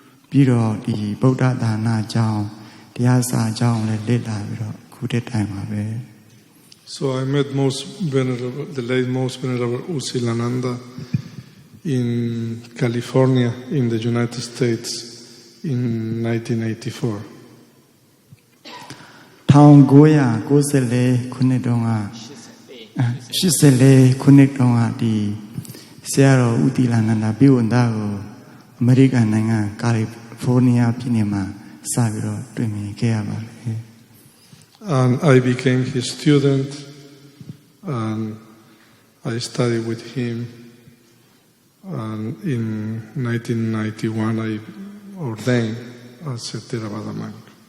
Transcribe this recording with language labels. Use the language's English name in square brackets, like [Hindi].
[Burmese] ပြီးတော့ဒီဗုဒ္ဓသာနာကြောင့်တရားစာကြောင့်လည်းလေ့လာပြီးတော့ခုတည်းတိုင်ပါပဲ [English] So I met the late most venerable Usilananda in California in the United States in 1984. [Burmese] 1994ခုနှစ်တုန်းက84ခုနှစ်တုန်းကဒီဆရာတော်ဦးတီလာနန္ဒပြည့်ဝန္တာကိုအမေရိကန်နိုင်ငံကာလီဖိုးနီးယားပြည်နယ်မှာစပြီးတော့တွေ့မြင်ခဲ့ရပါတယ် [English] And I became his student and I studied with him and in 1991 I ordained as a Theravada monk.